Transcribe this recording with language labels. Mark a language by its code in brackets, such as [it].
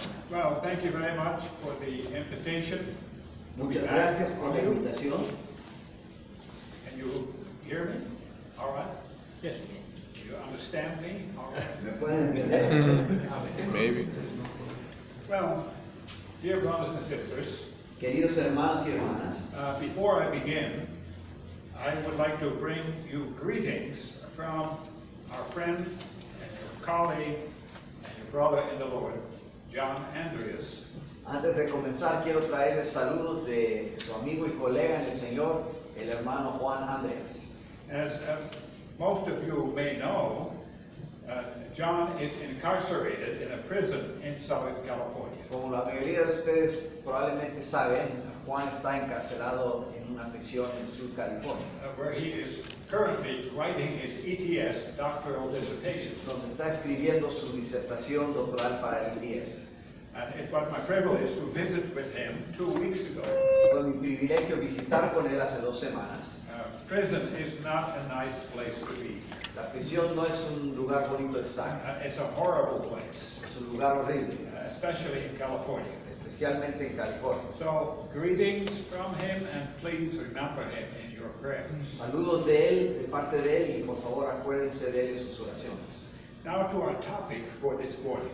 [en] Well, thank you very much for the invitation. [es] Muchas gracias por la invitación. [en] Can you hear me? All right? Yes. You understand me? All right. [es] ¿Me pueden entender? [en] Maybe. Well, dear brothers and sisters, [es] Queridos hermanos y hermanas, [en] before I begin, I would like to bring you greetings from our friend and your colleague and your brother in the Lord, John Andreas. [es] antes de comenzar quiero traerles saludos de su amigo y colega en el Señor, el hermano Juan Andrés. [en] As most of you may know, John is incarcerated in a prison in Southern California. [es] Como la mayoría de ustedes probablemente saben, Juan está encarcelado en una prisión en Sur California, [en] Where he is currently writing his ETS doctoral dissertation. [es] donde está escribiendo su disertación doctoral para el ITS. [en] And it was my privilege to visit with him 2 weeks ago. [es] Fue mi privilegio visitar con él hace 2 semanas. [en] Prison is not a nice place to be. [es] La prisión no es un lugar bonito de estar, [en] It's a horrible place, [es] es un lugar horrible, [en] especially in California. [es] especialmente en California. [en] So, greetings from him, and please remember him in your prayers. [es] Saludos de él, de parte de él, y por favor acuérdense de él en sus oraciones. [en] Now to our topic for this morning.